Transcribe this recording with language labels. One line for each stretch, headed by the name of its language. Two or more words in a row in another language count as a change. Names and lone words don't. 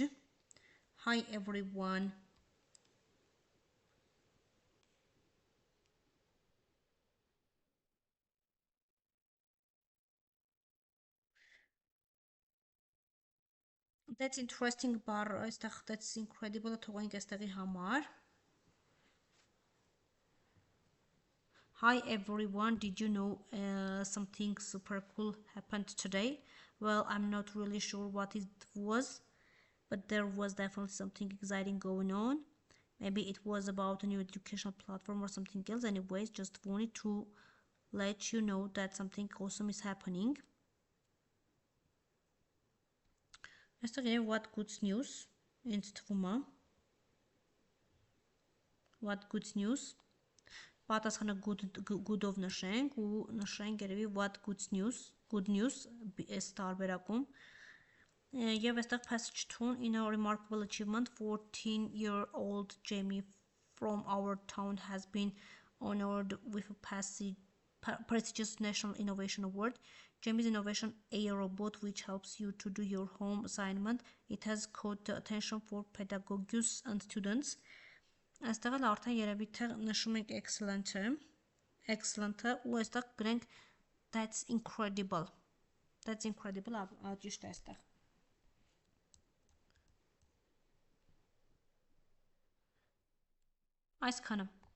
English: Hi everyone. That's interesting
Armenian: բառ այստեղ
English: that's incredible
Armenian: թողենք այստեղի համար.
English: Hi everyone, did you know something super cool happened today? Well, I'm not really sure what it was, but there was definitely something exciting going on. Maybe it was about a new educational platform or something else. Anyways, just wanted to let you know that something awesome is happening. What good news? What good news?
Armenian: Պատասխանը good-ով նշենք ու նշենք երևի
English: what good news
Armenian: այս տարբերակում եւ այստեղ
English: passage 2 in a remarkable achievement 14-year-old Jamie from our town has been honored with a prestigious National Innovation Award. Jamie's innovation, a robot which helps you to do your home assignment, it has caught the attention for pedagogues and students.
Armenian: Այստեղ էլ արդեն երևի թե նշում ենք excellent-ը ու այստեղ գրենք
English: that's incredible
Armenian: ճիշտ է այստեղ այսքանը